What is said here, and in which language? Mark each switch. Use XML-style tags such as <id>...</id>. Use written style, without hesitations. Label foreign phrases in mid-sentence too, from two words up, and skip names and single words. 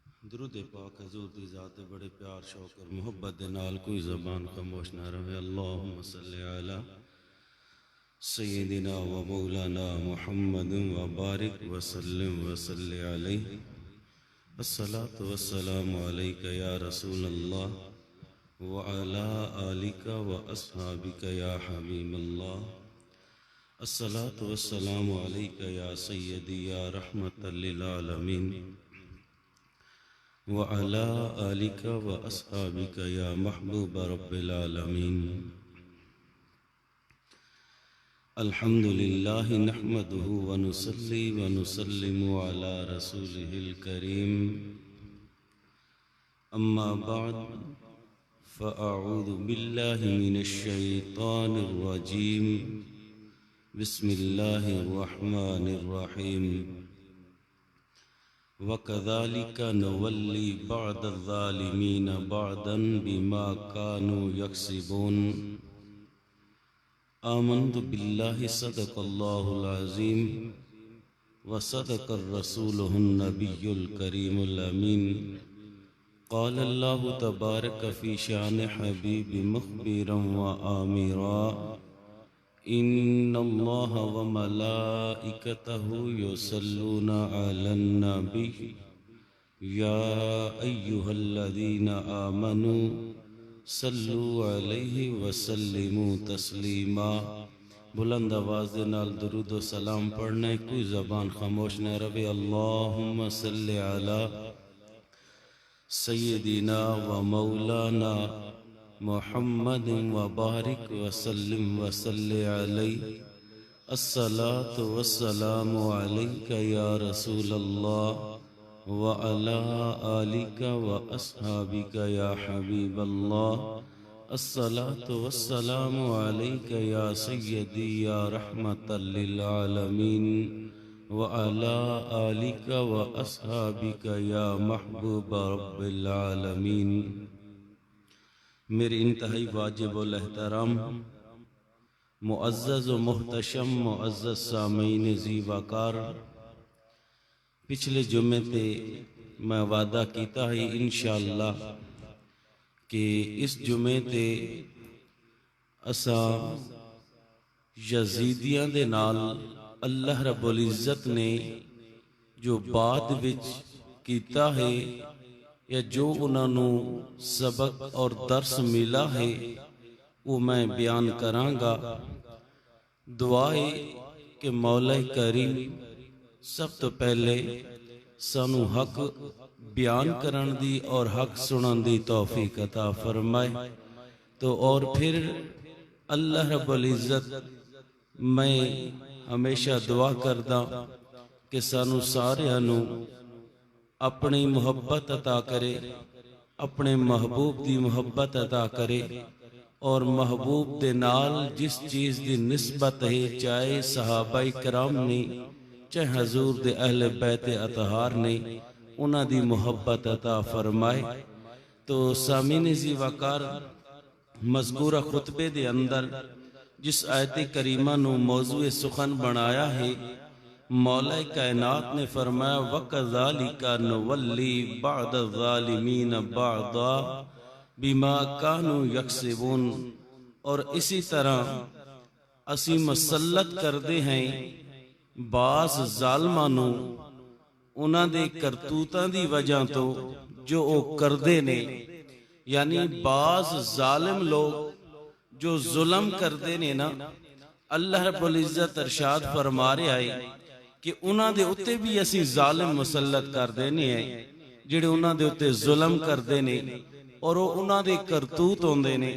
<pa>درود پاک حضور دی ذات بڑے پیار شوق اور محبت دے نال کوئی زبان خاموش نہ رہے.</pa> <ar>اللهم صل على سيدنا ومولانا محمد وبارك وسلم وصل عليه. الصلاة والسلام عليك يا رسول الله وعلى آلك وأصحابك يا حبيب الله. الصلاة والسلام عليك يا سيدي يا رحمة للعالمين وعلى آلك وأصحابك يا محبوب رب العالمين. الحمد لله نحمده ونصلي ونسلم على رسوله الكريم. أما بعد فأعوذ بالله من الشيطان الرجيم. بسم الله الرحمن الرحيم. وكذلك نولي بعض الظالمين بعضا بما كانوا يكسبون. آمنت بالله صدق الله العظيم وصدق رسوله النبي الكريم الأمين. قال الله تبارك في شأن حبيبه مخبرا وآمرا. إن الله وملائكته يصلون على النبي يا أيها الذين آمنوا صلوا عليه وسلموا تسليما.</ar> <pa>بلند آواز دے نال درود و سلام پڑھنا، کوئی زبان خاموش نہ رہے.</pa> <ar>اللهم صل على سيدنا ومولانا محمد وبارك وسلم وصل عليه. الصلاة والسلام عليك يا رسول الله وعلى آلك وأصحابك يا حبيب الله. الصلاة والسلام عليك يا سيدي يا رحمة للعالمين وعلى آلك وأصحابك يا محبوب رب العالمين.</ar> <pa>میرے انتہائی واجب الاحترام معزز و محتشم معزز سامعین ذی وقار، پچھلے جمعے تے میں وعدہ کیا ہے ان شاء اللہ کہ اس جمعے تے اسا یزیدیاں دے نال</pa> <ar>الله رب العزة</ar> <pa>نے جو بعد وچ کیتا ہے یا جو انہوں نے سبق اور درس ملا ہے وہ میں بیان کراں گا. دعا ہے کہ مولا کریم سب تو پہلے سانوں حق بیان کرن دی اور حق سنن دی توفیق عطا فرمائے. تو اور فیر</pa> <ar>الله رب العزة</ar> <pa>میں ہمیشہ دعا کردا کہ سانوں ساریاں نوں اپنی محبت عطا کرے، اپنے محبوب دی محبت عطا کرے اور محبوب دے نال جس چیز دی نسبت ہے، چاہے صحابہ کرام نے چاہے حضور دے اہل بیت اطہار نے، انہاں دی محبت عطا فرمائے. تو سامعین ذی وقار مذکورہ خطبے دے اندر جس آیت کریمہ نوں موضوع سخن بنایا ہے، مولا کائنات نے فرمایا</pa> <ar>وكذلك نولي بعض الظالمين بعضا بما كانوا يكسبون.</ar> <pa>اور اسی طرح اسی مسلط کرتے ہیں بعض ظالماں نوں انہاں دے کرتوتاں دی وجہ تو جو وہ کرتے نے. یعنی بعض ظالم لوگ جو ظلم کرتے نے نا,</pa> <ar>الله رب العزة</ar> <pa>ارشاد فرما رہا ہے کہ انہاں دے اتے بھی اسی ظالم مسلط کر دینے ہیں جیہڑے انہاں دے اتے ظلم کرتے نے اور وہ انہاں دے کرتوت ہوندے نے.</pa>